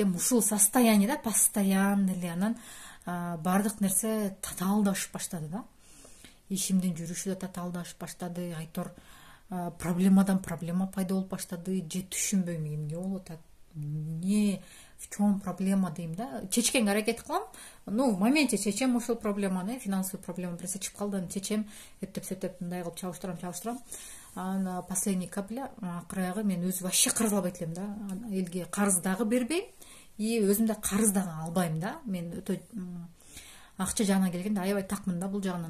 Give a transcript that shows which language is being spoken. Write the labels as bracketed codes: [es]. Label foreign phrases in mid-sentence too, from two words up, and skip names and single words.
[ky] Ушул состояниеда постоянно эле анан баардык нерсе татаалдашып баштады да. Ишимдин жүрүшү да татаалдашып баштады. Айтор проблемадан проблема пайда болуп баштады. Же түшүнбөйм эмне болуп атат, эмне чоң проблема дейм да. Чечкенге аракет кылам. [ru] Ну, в моменте [ky] чечем ошол проблеманы, [ru] финансовый проблема [ky] бир чечип калды, аны чечем, эптеп сөтөп мындай кылып чабыштырам. Анан [ru] последний капля [ky] акыры мен өзү вообще карыз албайт элем да. Элге карыз дагы бербейм, и өзүм да карыз дагы албайм да. Мен өтө акча жагына келгенде аябай такмын да бул жагынан.